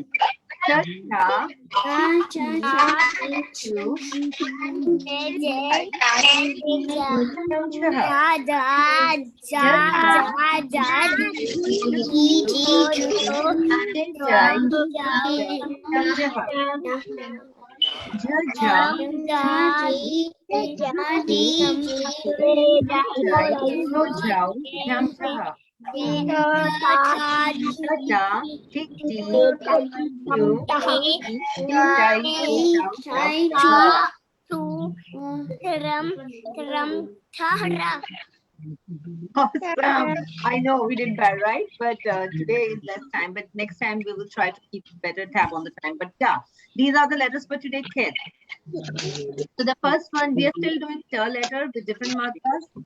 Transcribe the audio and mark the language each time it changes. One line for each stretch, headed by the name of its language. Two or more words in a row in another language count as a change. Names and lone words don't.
English: Cha, cha, chu, cham, chaha. Jai, jai, cham, jaha. Ja, ja, jai, jo, jau, jam, jaha. Da, da, tik, ti, ju, ti, dai, jo, jau, jam, jaha. Awesome. I know we did bad, right? But today is less time. But next time we will try to keep better tab on the time. But yeah, these are the letters for today, kids. So the first one, we are still doing ta letter with different matras.